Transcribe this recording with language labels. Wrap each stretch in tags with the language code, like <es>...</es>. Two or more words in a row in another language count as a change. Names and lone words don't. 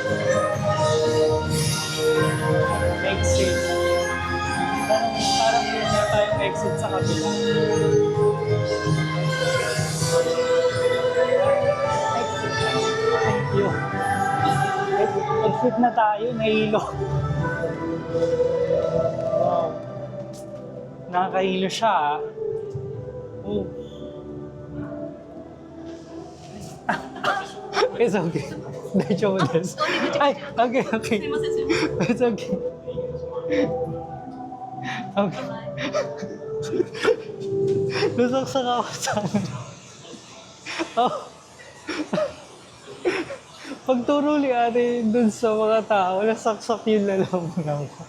<tl>Exit. Parang yun na tayong exit sa kabila.</tl> <en>Thank you.</en> <tl>Exit na tayo, nahilo. Wow. Nakakahilo siya ah.</tl> <en>Oh. It's okay.</en> <ja>大丈夫です.</ja> <en>Ay, okay, okay. It's okay. Okay.</en> <tl>Nasaksak ako sa ano. Oh. Pagturo ni ate dun sa mga tao, nasaksak yung lalamunan ko.</tl>